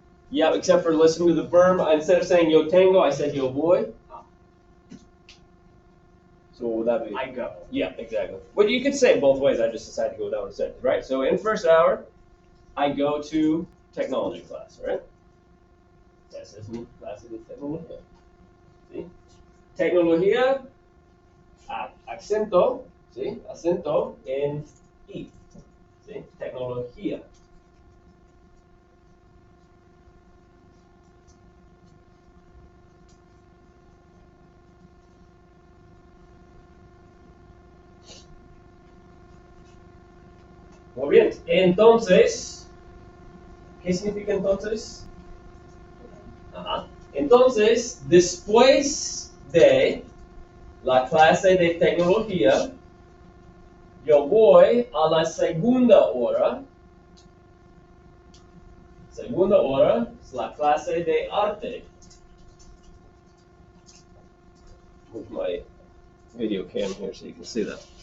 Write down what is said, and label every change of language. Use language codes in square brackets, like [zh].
[en] Yeah, except for listening to the verb. Instead of saying [es] yo tengo, [en] I said [es] yo voy. [en] So what would that be? I go. Yeah, exactly. Well, you could say it both ways. I just decided to go down and say it. Right. So in first hour, I go to technology class, right? [es] Esa es mi clase de tecnología. ¿Sí? Tecnología, acento, ¿sí? Acento en I. ¿sí? Tecnología. Muy bien, entonces, ¿qué significa entonces? Ajá. Entonces, después de la clase de tecnología, yo voy a la segunda hora. Segunda hora es la clase de arte. [en] Move my video cam here so you can see that.